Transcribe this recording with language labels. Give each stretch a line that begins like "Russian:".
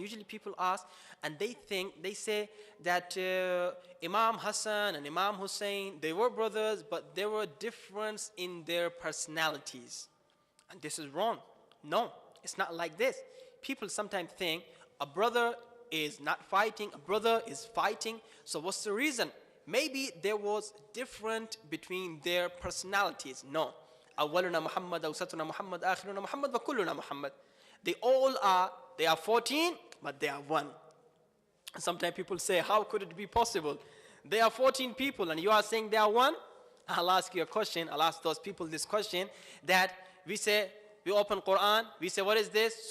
English: Usually people ask and they say that Imam Hassan and Imam Hussein, they were brothers, but there were difference in their personalities. And this is wrong. No, it's not like this. People sometimes think a brother is not fighting, a brother is fighting. So what's the reason? Maybe there was different between their personalities. No.
Arabic: أولنا محمد أوسطنا محمد آخرنا محمد وكلنا محمد.
English: They are 14, but they are one. Sometimes people say, how could it be possible? They are 14 people and you are saying they are one? I'll ask you a question. I'll ask those people this question, that we open Quran, we say, what is this?